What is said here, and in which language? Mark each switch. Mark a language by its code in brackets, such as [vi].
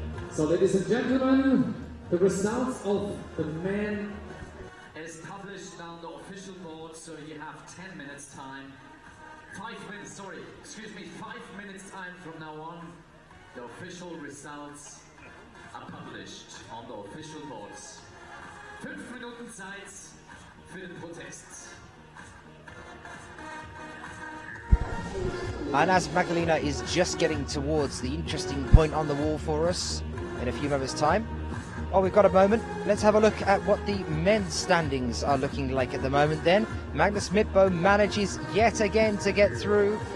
[en] So ladies and gentlemen, the results of the men As published on the official board out, so you have 10 minutes time. 5 minutes, sorry, excuse me, 5 minutes time from now on. The official results are published on the official boards. [de] 5 Minuten Zeit für den Protest. [en] And as Magdalena is just getting towards the interesting point on the wall for us in a few moments' time, oh, we've got a moment. Let's have a look at what the men's standings are looking like at the moment then. Magnus Midtbo manages yet again to get through.